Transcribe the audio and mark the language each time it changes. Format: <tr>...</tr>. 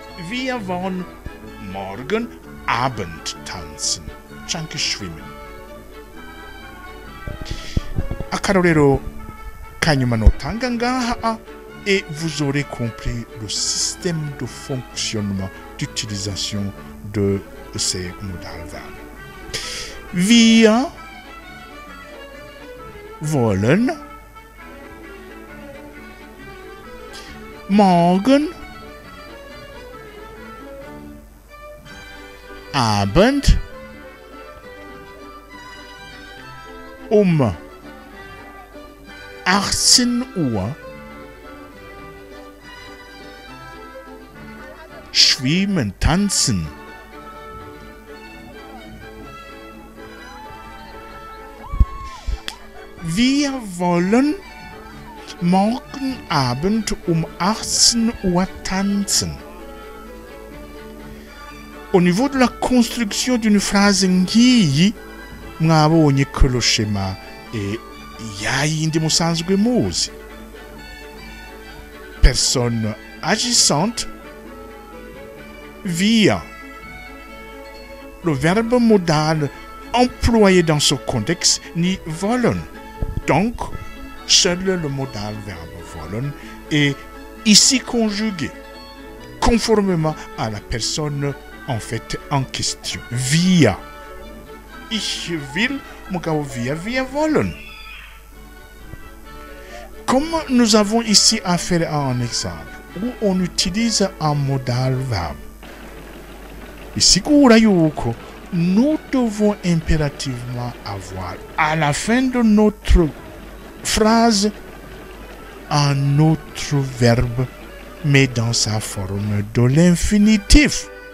<de>Wir wollen morgen Abend tanzen.</de> <rn>Chanke</rn> <de>schwimmen.</de> <rn>Akarorero kanyuma notanga ngaha</rn> <fr>et vous aurez compris le système de fonctionnement d'utilisation de ces modal verbes.</fr> <de>Wir wollen morgen Abend um 18 Uhr schwimmen, tanzen. Wir wollen morgen Abend um 18 Uhr tanzen.</de> <fr>Au niveau de la construction d'une phrase</fr> <rn>ngiyi,</rn> <fr>mwabonye que le schéma est</fr> <rn>yayindi musanzwe muzi.</rn> <fr>Personne agissante, wir. Le verbe modal employé dans ce contexte ni wollen. Donc, seul le modal verbe wollen est ici conjugué, conformément à la personne en fait en question.</fr> <de>Wir. Ich will,</de> <rn>mugabo</rn> <de>wir wollen.</de> <fr>Comme nous avons ici affaire à un exemple où on utilise un modal verbe,</fr> <rn>bisigura yuko</rn> <fr>nous devons impérativement avoir à la fin de notre phrase un autre verbe, mais dans sa forme de l'infinitif.</fr>